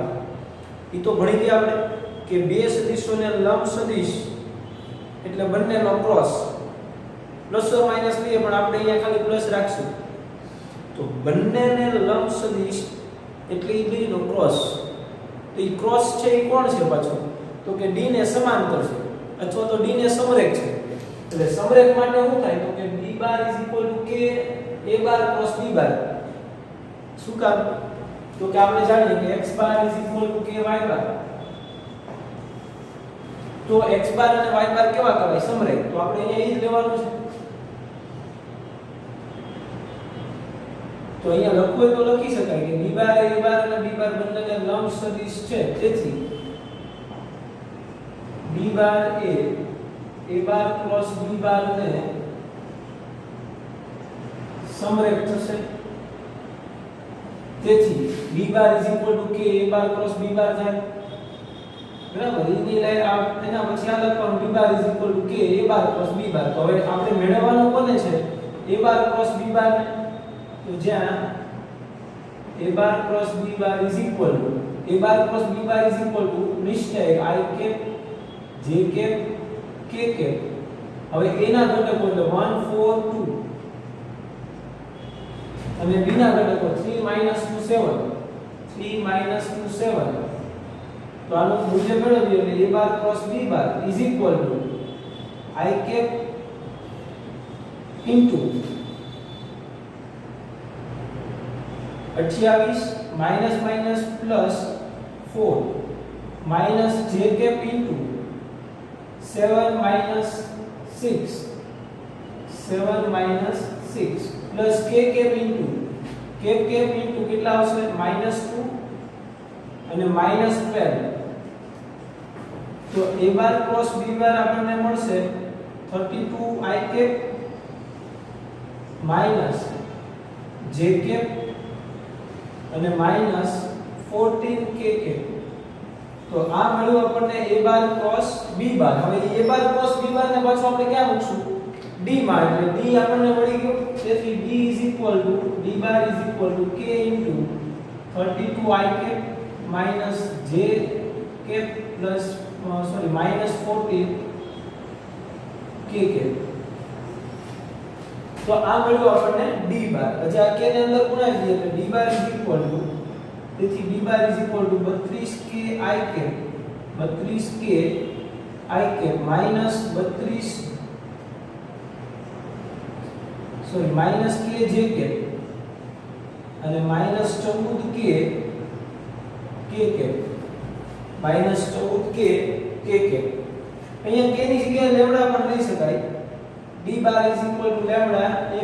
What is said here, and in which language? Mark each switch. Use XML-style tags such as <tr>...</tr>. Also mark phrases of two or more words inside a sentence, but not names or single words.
<gu>ઈ તો ભણી ગયા આપણે કે બે સદિશોને લંબ સદિશ એટલે બંનેનો ક્રોસ</gu> <en>plus or minus</en> <gu>લઈએ પણ આપણે અહીંયા ખાલી પ્લસ રાખશું. તો બંનેને લંબ સદિશ એટલે ઈ બેનો ક્રોસ. તો ઈ ક્રોસ છે ઈ કોણ છે પાછો? તો કે d ને સમાંતર છે અથવા તો d ને સમરેખ છે. એટલે સમરેખ માટે શું થાય? તો કે b બાર</gu> <en>is equal to</en> <gu>k a બાર ક્રોસ b બાર. શું કામ? તો કે આપણે જાણીએ કે x બાર</gu> <en>is equal to</en> <gu>k y બાર. તો x બાર અને y બાર કેવા કહેવાય? સમરેખ. તો આપણે અહીંયા એ જ લેવાનું છે. તો અહીંયા લખવું હોય તો લખી શકાય કે b બાર a બાર અને b બાર બંનેને લંબ સદિશ છે. તેથી b બાર એ a બાર ક્રોસ b બાર ને સમરેખ થશે. તેથી b બાર</gu> <en>is equal to</en> <gu>k a બાર ક્રોસ b બાર થાય. બરાબર. એની લાઈન એના પછી આ લખવાનું b બાર</gu> <en>is equal to</en> <gu>k a બાર ક્રોસ b બાર. તો હવે આપણે મેળવવાનું કોને છે? a બાર ક્રોસ b બાર ને. તો જ્યાં a બાર ક્રોસ b બાર</gu> <en>is equal to</en> <gu>a બાર ક્રોસ b બાર</gu> <en>is equal to</en> <gu>નિશ્ચય</gu> <en>i cap j cap k cap.</en> <gu>હવે a ના ઘટકો એટલે 1 4 2 અને b ના ઘટકો 3 2 7 3 2 7 તો આનું મૂલ્ય મેળવીએ એટલે a બાર ક્રોસ b બાર</gu> <en>is equal to I cap into 28 minus minus plus 4 minus j cap into 7 minus 6 7 minus 6 plus k cap into</en> <gu>કેટલા આવશે -2 અને -12 તો a બાર ક્રોસ b બાર આપણને મળશે</gu> <en>32 I cap minus j cap</en> <gu>અને -14 k cap તો આ મળ્યું આપણને a બાર ક્રોસ b બાર હવે a બાર ક્રોસ b બાર ને પાછું આપણે ક્યાં મૂકશું d માં એટલે d આપણને મળી ગયો તેથી d બાર</gu> <en>k into 32 I cap minus j cap plus -14 k cap</en> <gu>તો આ મળ્યું આપણને d બાર પછી આ k ને અંદર ગુણાવી દઈએ એટલે d બાર તેથી d બાર</gu> <en>32k I cap minus 32 minus k j cap</en> <gu>અને -14k</gu> <en>k cap</en> <gu>-14k</gu> <en>k cap</en> <gu>અહીંયા k ની જગ્યાએ લેમ્ડા પણ લઈ શકાય d બાર લેમ્ડા a</gu>